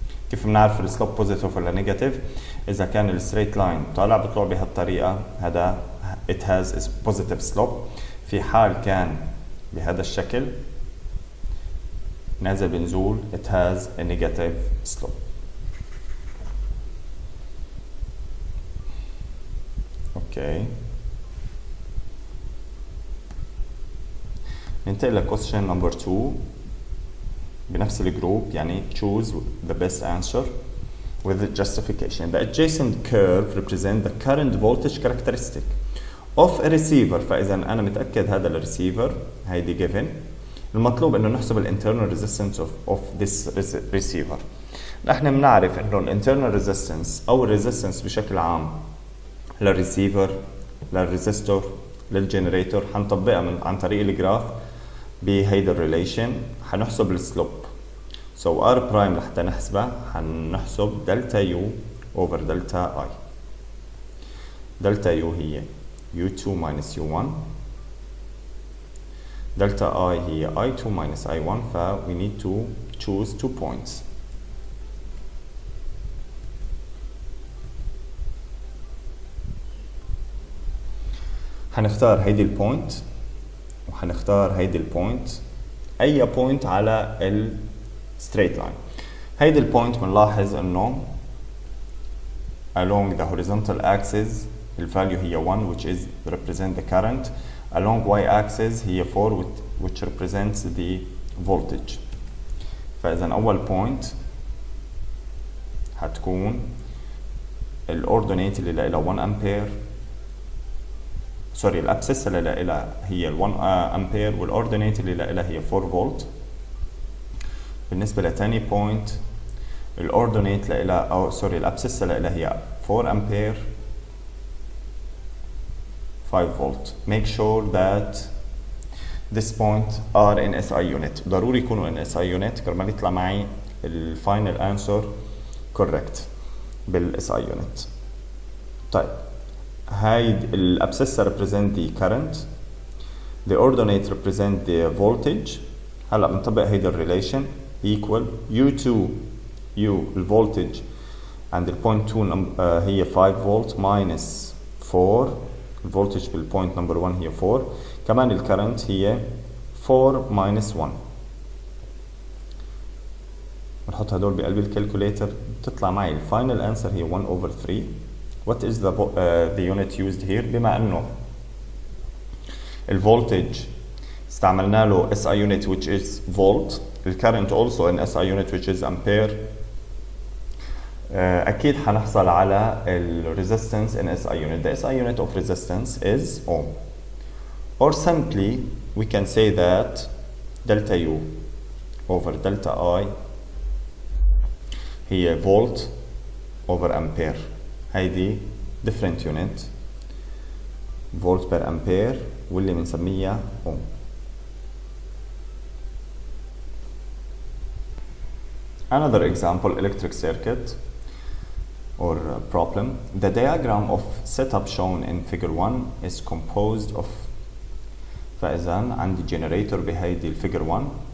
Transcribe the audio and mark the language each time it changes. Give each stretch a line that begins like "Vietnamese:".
Arabic: كيف بنعرف السلوب بوزيتيف ولا نيجاتيف؟ إذا كان الستريت لاين طالع بيطلع بهالطريقة هذا
English: it has a positive slope.
Arabic: في حال كان بهذا الشكل نازل بنزول
English: it has a negative slope.
Arabic: اوكي ننتقل لكويستشن نمبر 2 بنفس الجروب، يعني
English: choose the best answer with the justification. The adjacent curve represent the current voltage characteristic of a receiver.
Arabic: فإذا أنا متأكد هذا الريسيفر هيدي given. المطلوب إنه نحسب ال
English: internal resistance of this receiver.
Arabic: نحن بنعرف إنه ال internal resistance أو ال resistance بشكل عام للريسيفر للريزستور للجنريتور حنطبقها عن طريق الجراف بهيدا الريليشن. حنحسب السلوب. So R برايم لحتى نحسبها حنحسب دلتا يو over دلتا I. دلتا يو هي U2 minus U1. دلتا I هي I2 minus I1. ف
English: we need to choose 2 points.
Arabic: حنختار هيدي البوينت وحنختار هيدي البوينت، اي بوينت على الستريت لاين. هيدي البوينت بنلاحظ انه
English: along the horizontal axis
Arabic: الفاليو هي 1
English: which is represent the current. along y axis هي 4 which represents the voltage.
Arabic: فاذا اول بوينت حتكون الاوردينيت اللي لها 1 امبير سوري الابسس اللي لها هي ال 1 امبير والاوردينيت اللي لها هي 4 فولت. بالنسبه لتاني بوينت الاوردونيت لها او سوري الابسيسه لها هي 4 امبير 5 فولت.
English: make sure that this point are in SI unit.
Arabic: ضروري يكونوا
English: in SI unit
Arabic: كرمال يطلع معي الفاينل answer correct بالSI unit. طيب هاي الابسيسه
English: represent the current, the ordinate represent the voltage.
Arabic: هلا بنطبق هيدا الريليشن equal U2 U الفولتج عند البوينت 2 هي 5 فولت minus 4 الفولتج بالبوينت نمبر 1 هي 4 كمان الكرنت هي 4 minus 1. بنحط هدول بقلب الكالكوليتر بتطلع معي الفاينل انسر هي 1 over 3.
English: what is the unit used here؟
Arabic: بما انه الفولتج استعملنا له
English: SI unit which is volt, الكرنت also in SI unit which is ampere.
Arabic: أكيد حنحصل على
English: resistance in SI unit. The SI unit of resistance is ohm. Or simply we can say that delta U over delta I هي volt over ampere. هيدي different unit volt per ampere
Arabic: واللي بنسميها
English: ohm. Another example, electric circuit or problem. The diagram of setup shown in figure 1 is composed of.
Arabic: فإذا عندي generator بهيدي الفيجر 1.